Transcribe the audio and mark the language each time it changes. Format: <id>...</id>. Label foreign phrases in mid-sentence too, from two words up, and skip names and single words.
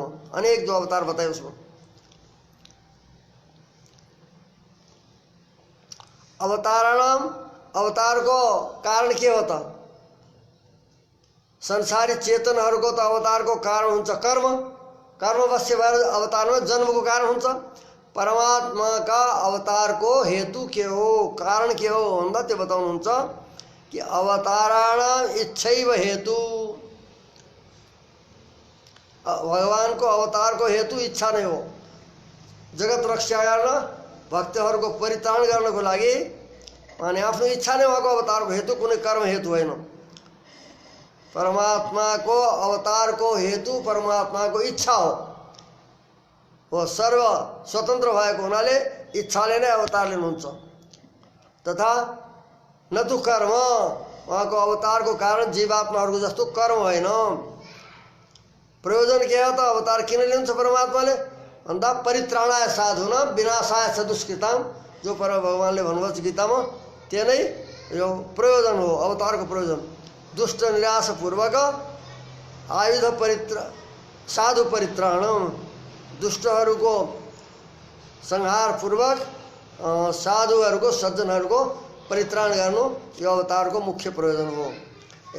<ne>अनेक जो अवतार बताए उसमा अवतारणम, अवतारको कारण के हो त? संसारी चेतनहरूको त अवतारको कारण हुन्छ कर्म। कर्मवश्य भएर अवतारमा जन्मको कारण हुन्छ।</ne> <hi>परमात्मा का</hi> <ne>अवतार को हेतु के हो, कारण के हो भन्दा त्यो बताउनुहुन्छ कि</ne> <sa>अवताराणाम इच्छैव हेतु।</sa> <ne>भगवान को अवतार को हेतु इच्छा नै हो। जगत रक्षा गर्न, भक्तहरूको परित्राण गर्नको लागि अनि आफ्नो इच्छा नै भएको अवतारको हेतु, कुनै कर्म हेतु होइन। परमात्मा को अवतार को हेतु परमात्मा को इच्छा हो। वो सर्व स्वतन्त्र भएको हुनाले इच्छाले नै अवतार लिनुहुन्छ। तथा न तो कर्म, उहाँको अवतारको कारण जीवात्माहरूको जस्तो कर्म होइन। प्रयोजन के हो त? अवतार किन लिन्छ परमात्माले भन्दा</ne> <sa>परित्राणाय साधुना विनाशाय सदुष्कृताम,</sa> <ne>जो पर भगवानले भन्नुभएको छ गीतामा, त्यो नै यो प्रयोजन हो अवतारको प्रयोजन।</ne> <sa>दुष्ट निराश पूर्वक आयुध साधु परित्राणम,</sa> <ne>दुष्टहरूको संहार पूर्वक साधुहरूको सज्जनहरूको परित्राण गर्नु यो अवतारको मुख्य प्रयोजन हो।</ne>